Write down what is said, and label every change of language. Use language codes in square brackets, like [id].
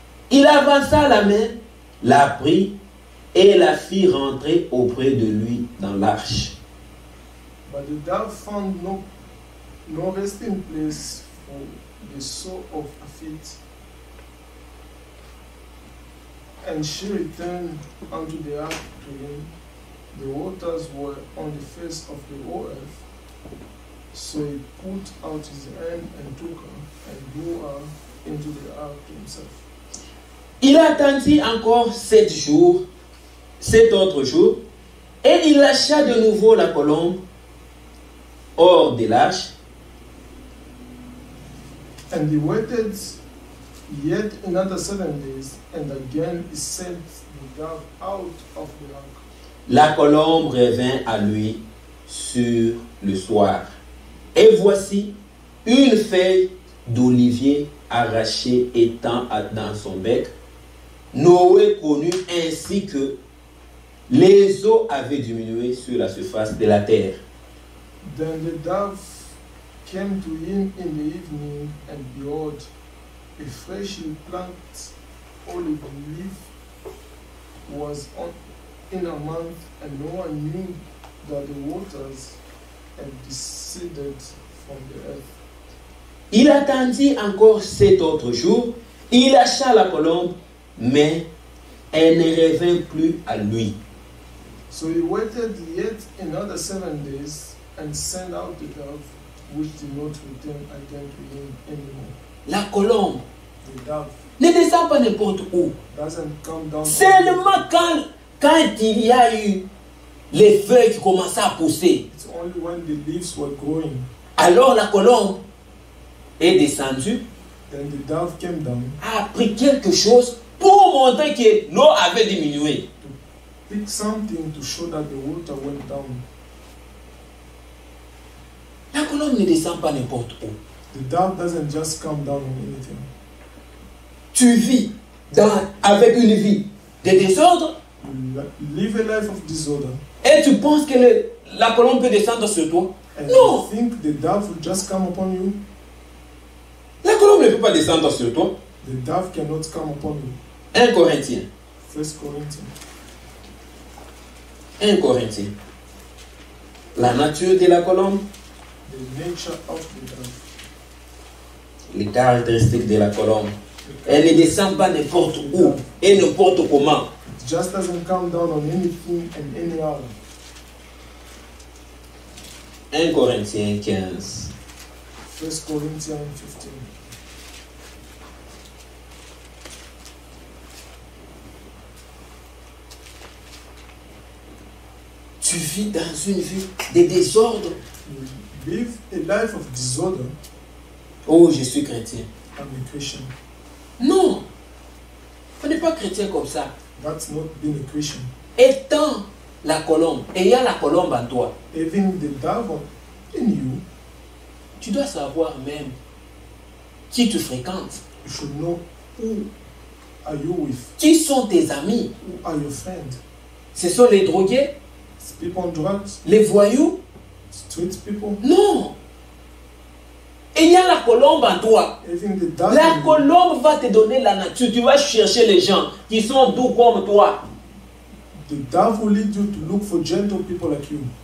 [fr] Il avança la main, la prit et la fit rentrer auprès de lui dans l'arche. [en] But the dove found no resting place for the sole of her feet. And she returned unto the ark to him. The waters were on the face of the whole earth. So he put out his hand and took her and drew her into the ark to himself. [fr] Il attendit encore 7 autres jours, et il lâcha de nouveau la colombe hors de l'arche. [en] And he waited yet another 7 days, and again he sent the dove out of the ark. [fr] La colombe revint à lui sur le soir. Et voici une feuille d'olivier arrachée étant dans son bec. Noé connut ainsi que les eaux avaient diminué sur la surface de la terre. [en] Then the dove came to him in the evening, and behold, a freshly planted olive leaf was in a month, and no one knew that the waters had receded from the earth. [fr] Il attendit encore 7 autres jours. Il lâcha la colombe, mais elle ne revint plus à lui. [en] So he waited yet another 7 days, and sent out the dove, which did not return again to him anymore. [fr] La colombe [en] The dove [fr] ne descend pas n'importe où. [en] doesn't come down. [fr] Seulement quand il y a eu les feuilles qui commençaient à pousser. [en] It's only when the leaves were growing. [fr] Alors la colombe est descendue, [en] Then the dove came down, [fr] a pris quelque chose pour montrer que l'eau avait diminué. [en] picked something to show that the water went down. [fr] La colombe ne descend pas n'importe où. [en] The dove doesn't just come down on anything. [fr] Tu vis avec une vie de désordre [en] You live a life of disorder, [fr] et tu penses que la colombe peut descendre sur toi. [en] and No. you think the dove will just come upon you. [fr] La colombe ne peut pas descendre sur toi. [en] The dove cannot come upon you. [fr] 1 Corinthiens. [en] 1 Corinthians. [fr] 1 Corinthiens. La nature de la colombe, [en] The nature of the dove. [fr] les caractéristiques de la colombe. Elle ne descend pas n'importe où et n'importe comment. [en] It just doesn't come down on anything and anyhow. [fr] 1 Corinthiens 15. [en] 1 Corinthians 15. [fr] Tu vis dans une vie de désordre. [en] You live a life of disorder. [fr] Oh, je suis chrétien. [en] I'm a Christian. [fr] Non. On n'est pas chrétien comme ça. [en] That's not being a Christian. [fr] Étant la colombe, ayant la colombe en toi, [en] Having the dove in you, [fr] tu dois savoir même qui tu fréquentes. [en] you should know who are you with, [fr] Qui sont tes amis? [en] who are your friends. [fr] Ce sont les drogués? [en] people on drugs, [fr] les voyous. [en] street people, [fr] Non. Il y a la colombe en toi. [en] even the [fr] La [en] devil. [fr] colombe va te donner la nature. Tu vas chercher les gens qui sont doux comme toi. [en] The devil will lead you to look for gentle people like you.